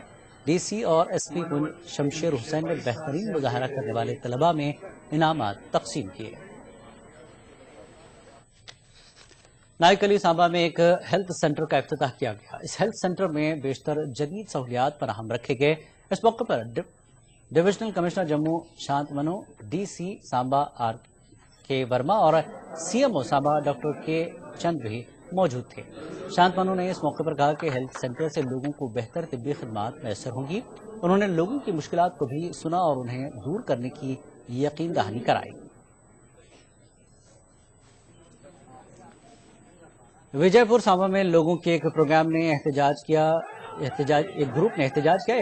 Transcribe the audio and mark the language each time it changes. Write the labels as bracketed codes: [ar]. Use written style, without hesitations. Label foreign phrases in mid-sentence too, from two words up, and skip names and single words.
[ur] ڈی سی اور ایس پی پنچ شمشیر حسین نے بہترین مظاہرہ کرنے والے طلباء میں انعامات تقسیم کیے۔ نائک علی سانبا میں ایک ہیلتھ سینٹر کا افتتاح کیا گیا۔ اس ہیلتھ سینٹر میں بیشتر جدید سہولیات فراہم رکھے گئے۔ اس موقع پر ڈویژنل کمشنر جموں شانت منو، ڈی سی سانبا آر کے ورما اور سی ایم او سانبا ڈاکٹر کے چند بھی موجود تھے۔ شانت منو نے اس موقع پر کہا کہ ہیلتھ سینٹر سے لوگوں کو بہتر طبی خدمات میسر ہوں گی۔ انہوں نے لوگوں کی مشکلات کو بھی سنا اور انہیں دور کرنے کی یقین دہانی کرائی۔ وجے پور سانبا میں لوگوں کے ایک پروگرام نے ایک گروپ نے احتجاج کیا۔